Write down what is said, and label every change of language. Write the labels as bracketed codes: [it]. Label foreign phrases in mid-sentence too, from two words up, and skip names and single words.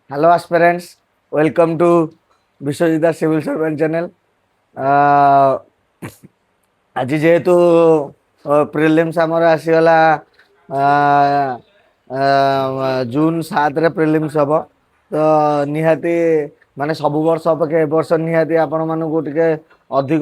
[en] Hello aspirants, welcome to Vishwajita Civil Servant channel. [or] ଆଜି ଯେହେତୁ ପ୍ରିଲିମ୍ସ ଆମର ଆସିଗଲା ଜୁନ୍ 7ରେ ପ୍ରିଲିମ୍ସ ହେବ ତ ନିହାତି ମାନେ ସବୁ ବର୍ଷ ଅପେକ୍ଷା ଏ ବର୍ଷ ନିହାତି ଆପଣମାନଙ୍କୁ ଟିକେ ଅଧିକ